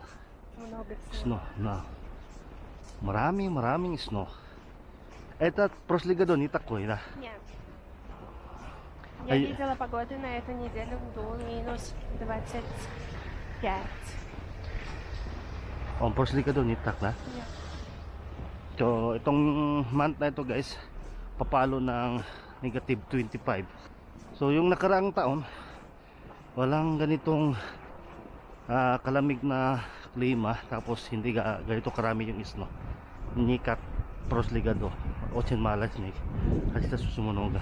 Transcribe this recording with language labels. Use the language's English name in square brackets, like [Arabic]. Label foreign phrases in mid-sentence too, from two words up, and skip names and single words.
[Filipino] Snow na. Maraming snow. [Russian] Это прошлый году не такой, да? Нет. Я видела погоду на эту неделю, был минус 25. Oh, прошлый году не так, да? Нет. [Filipino] So, itong month na ito guys, papalo ng negative 25. So, yung nakaraang taon, walang ganitong kalamig na klima, tapos hindi ganito karami yung snow. [Russian] Никак прошлый году очень мало снег. А сейчас очень много.